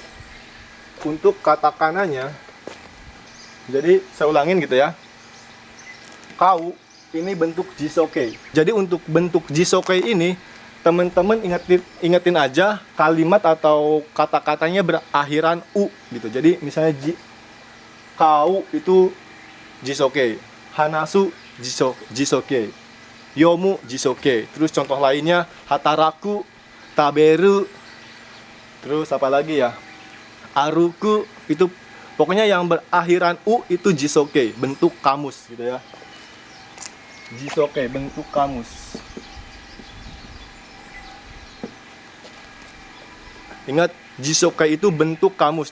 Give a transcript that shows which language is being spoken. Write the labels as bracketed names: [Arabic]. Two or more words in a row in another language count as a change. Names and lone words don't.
[Indonesian] Untuk kata kananya, jadi saya ulangin, gitu ya. Kau ini bentuk jisoke. Jadi untuk bentuk jisoke ini teman-teman ingetin aja kalimat atau kata-katanya berakhiran u, gitu. Jadi misalnya kau itu jisoke, [Japanese] 話す辞書形、読む辞書形. [Indonesian] Terus contoh lainnya [Japanese] 働く、食べる, [Indonesian] terus apa lagi ya, aruku, itu pokoknya yang berakhiran u itu jisoke, bentuk kamus, gitu ya. Jisoke, bentuk kamus. Ingat, jisoke itu bentuk kamus.